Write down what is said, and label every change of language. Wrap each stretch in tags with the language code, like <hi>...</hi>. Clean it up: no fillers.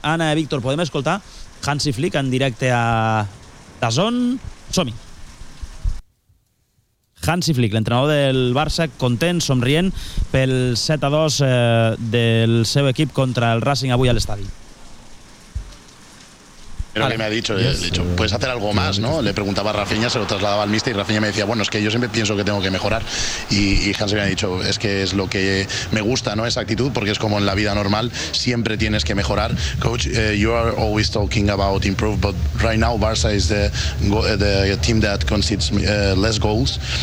<ca>Anna, Víctor, podem escoltar Hansi Flick en directe a DAZN. Som-hi. Hansi Flick, l'entrenador del Barça, content, somrient pel 7-2 del seu equip contra el Racing avui a l'estadi.</ca> <es>Pero vale. Que me ha dicho, le he dicho, puedes hacer algo más, ¿no? Le preguntaba a Rafinha, se lo trasladaba al míster y Rafinha me decía, bueno, es que yo siempre pienso que tengo que mejorar. Y Hansi me ha dicho, es que es lo que me gusta, ¿no? Esa actitud, porque es como en la vida normal, siempre tienes que mejorar.</es> <en>Coach, you are always talking about improve, but right now Barça is the team that concedes less goals.</en>